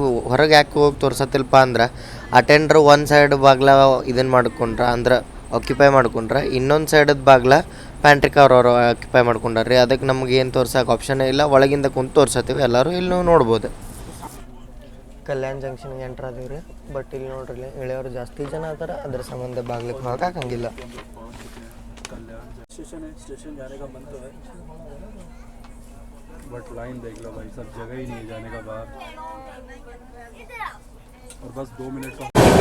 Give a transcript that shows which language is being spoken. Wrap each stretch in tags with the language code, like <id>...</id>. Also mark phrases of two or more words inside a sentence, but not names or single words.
<kn>ಹೊರಗೆ ಯಾಕೆ ಹೋಗಿ ತೋರ್ಸತ್ತಿಲ್ಪ ಅಂದ್ರೆ ಅಟೆಂಡ್ರ್ ಒಂದು ಸೈಡ್ ಬಾಗ್ಲ ಇದನ್ನು ಮಾಡ್ಕೊಂಡ್ರೆ ಅಂದ್ರೆ ಆಕ್ಯುಪೈ ಮಾಡ್ಕೊಂಡ್ರೆ ಇನ್ನೊಂದು ಸೈಡದ ಬಾಗ್ಲ ಪ್ಯಾಂಟ್ರಿಕ್ ಅವ್ರವ್ರು ಆಕ್ಯುಪೈ ಮಾಡ್ಕೊಂಡ್ರಿ. ಅದಕ್ಕೆ ನಮ್ಗೆ ಏನು ತೋರ್ಸೋಕೆ ಆಪ್ಷನ್ ಇಲ್ಲ, ಒಳಗಿಂದ ಕುಂತು ತೋರ್ಸತ್ತೀವಿ. ಎಲ್ಲರೂ ಇಲ್ಲಿ ನೀವು ನೋಡ್ಬೋದು. ಕಲ್ಯಾಣ್ ಜಂಕ್ಷನ್ಗೆ ಎಂಟ್ರ್ ಆದೀವಿ ರೀ. ಬಟ್ ಇಲ್ಲಿ ನೋಡ್ರಿ ಇಳಿಯೋರು ಜಾಸ್ತಿ ಜನ ಆದ್ರೆ ಅದ್ರ ಸಂಬಂಧ ಬಾಗ್ಲಿಕ್ಕೆ ಹೋಗಕ್ಕಾಗಂಗಿಲ್ಲ.</kn> <hi>स्टेशन है, स्टेशन जाने का मन तो है</hi> <en>but line</en> <hi>देख लो भाई, सब जगह ही नहीं है जाने का बाहर, और बस 2 मिनट का</hi>